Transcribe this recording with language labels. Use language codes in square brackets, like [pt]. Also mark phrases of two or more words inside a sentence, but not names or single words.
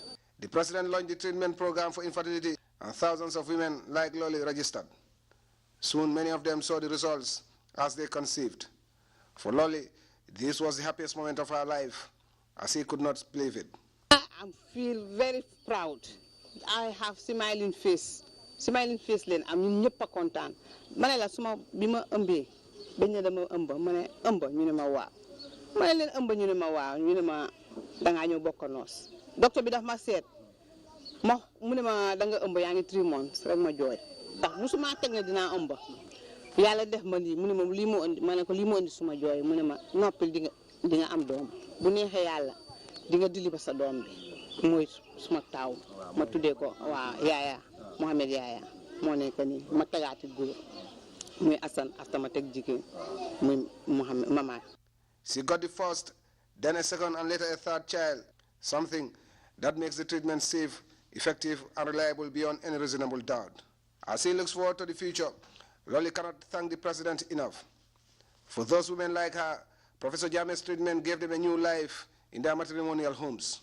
[en] The president launched the treatment program for infertility, and thousands of women like Lolly registered. Soon many of them saw the results as they conceived. For Lolly, this was the happiest moment of her life, as he could not believe it. I feel very proud. I have smiling face. Smiling face [wo] len am ñun ñepp content. Mané la suma bima ëmbé dañ dama ëmb mané ëmb ñu ne ma waaw. Mané len ëmb ñu ne ma waaw ñu ne ma da nga ñëw bokk noos. Docteur bi daf ma sét. Mo mu ne ma da nga ëmb yaangi [en] 3 months [wo] rek ma joy. Ndax musuma tek ne dina ëmb yàlla def ma lii mu ne ma lii moo indi ma ne ko lii moo indi suma jooy mu ne ma noppil di nga am doom bu neexee yàlla di nga dili ba sa doom bi mooy suma taaw ma tuddee ko waa yaaya Mohamed yaaya moo nekk nii ma tegaati góor muy Assane after ma teg jigéen muy Mohamed mama. [en] She got the first, then a second and later a third child, something that makes the treatment safe, effective and reliable beyond any reasonable doubt. As he looks forward to the future, Lolly cannot thank the president enough. For those women like her, Professor Jammeh's treatment gave them a new life in their matrimonial homes.